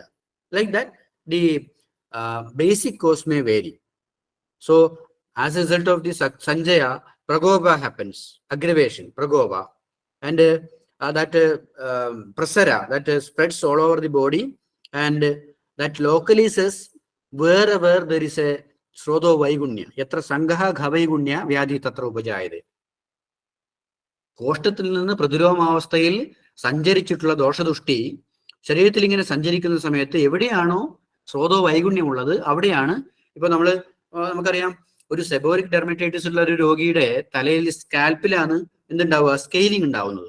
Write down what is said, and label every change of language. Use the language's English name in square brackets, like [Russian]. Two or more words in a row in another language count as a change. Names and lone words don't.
[English] Like that, the basic cause may vary. So, as a result of this sanjaya, pragopa happens, aggravation, pragopa, and that prasara, that spreads all over the body, and that localizes wherever there is a [Sanskrit] स्रोतो वैगुण्य, यत्र सङ्गः खवैगुण्य व्याधि तत्र उपजायते. [Malayalam] കോഷ്ടത്തിൽ നിന്ന് പ്രതിരോധമാവസ്ഥയിൽ സഞ്ചരിച്ചിട്ടുള്ള ദോഷദുഷ്ടി ശരീരത്തിൽ ഇങ്ങനെ സഞ്ചരിക്കുന്ന സമയത്ത് എവിടെയാണോ സ്രോതോ വൈഗുണ്യം ഉള്ളത്, അവിടെയാണ് ഇപ്പൊ നമുക്കറിയാം ഒരു [English] seborrheic dermatitis [Malayalam] ഉള്ള ഒരു രോഗിയുടെ തലയിൽ സ്കാൽപ്പിലാണ് എന്തുണ്ടാവുക, സ്കെയിലിംഗ് ഉണ്ടാവുന്നത്.